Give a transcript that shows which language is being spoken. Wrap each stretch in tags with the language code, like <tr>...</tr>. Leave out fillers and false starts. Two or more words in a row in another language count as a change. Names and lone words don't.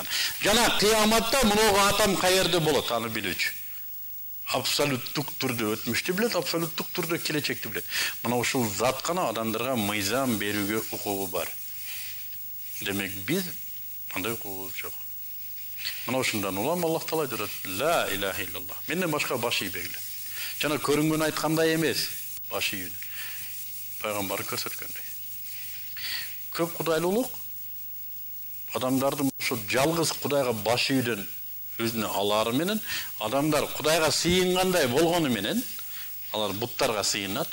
<ky>Жана кыяматта мынагу атом каерде болот, аны билүүчү. Абсолюттук түрдө өтмүштү билет, абсолюттук түрдө келечекти билет. Мына ушул зат гана адамдарга мыйзам берүүгө укугу бар. Демек биз андай укугубуз жок. Мына ушундан улам Аллах таала айтат:</ky> <ar>"لا إله إلا الله".</ar> <ky>Менден башка баш ийбегиле. Жана көрүнгөн айткандай эмес, баш ийүүнү. Пайгамбар көрсөткөндөй. Көп кудайлуулук адамдардын ошо жалгыз Кудайга баш ийүүдөн өзүнө алары менен адамдар Кудайга сыйынгандай болгону менен алар буттарга сыйынат.</ky>